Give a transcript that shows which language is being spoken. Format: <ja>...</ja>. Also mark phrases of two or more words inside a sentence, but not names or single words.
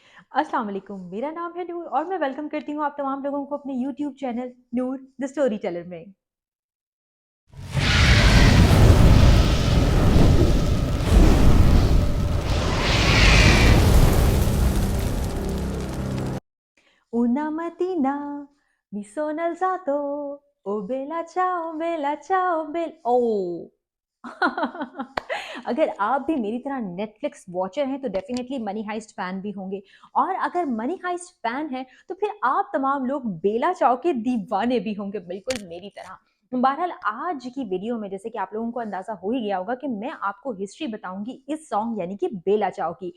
<ar>السلام عليكم.</ar> <hi>मेरा नाम है नूर और मैं वेलकम करती हूँ आप तमाम लोगों को अपने यूट्यूब चैनल नूर द स्टोरी टेलर में।</hi> <it>Una mattina mi sono alzato, bella ciao बेल ओह!</it> <hi>अगर आप भी मेरी तरह</hi> <en>Netflix watcher</en> <hi>हैं तो डेफिनेटली मनी हाइस्ट फैन भी होंगे और अगर मनी हाइस्ट फैन हैं तो फिर आप तमाम लोग बेला चाव के दीवाने भी होंगे बिल्कुल मेरी तरह। बहरहाल आज की वीडियो में जैसे कि आप लोगों को अंदाजा हो ही गया होगा कि मैं आपको हिस्ट्री बताऊंगी इस सॉन्ग यानी कि बेला चाव की।</hi>